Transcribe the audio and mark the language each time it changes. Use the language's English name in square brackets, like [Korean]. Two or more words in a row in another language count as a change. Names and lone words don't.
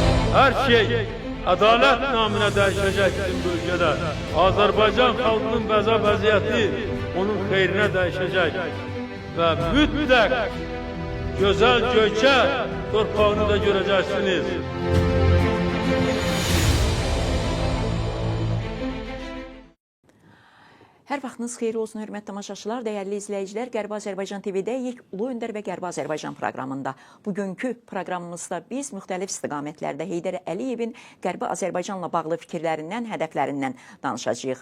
[Turkish] Her şey adalet namına değişecek bizim bölgede. [Azerbaijani] Azerbaycan halkının vəza vəziyyəti onun xeyrinə değişecek. [Turkish] Ve mütləq güzel göçe torpağını da göreceksiniz. [Azerbaijani] Hər vaxtınız xeyir olsun, hörmətli tamaşaçılar, dəyərli izləyicilər. Qərbi Azərbaycan TV-dəyik Ulu Öndər və Qərbi Azərbaycan proqramında. Bugünkü proqramımızda biz müxtəlif istiqamətlərdə Heydər Əliyevin Qərbi Azərbaycanla bağlı fikirlərindən, hədəflərindən danışacağıq.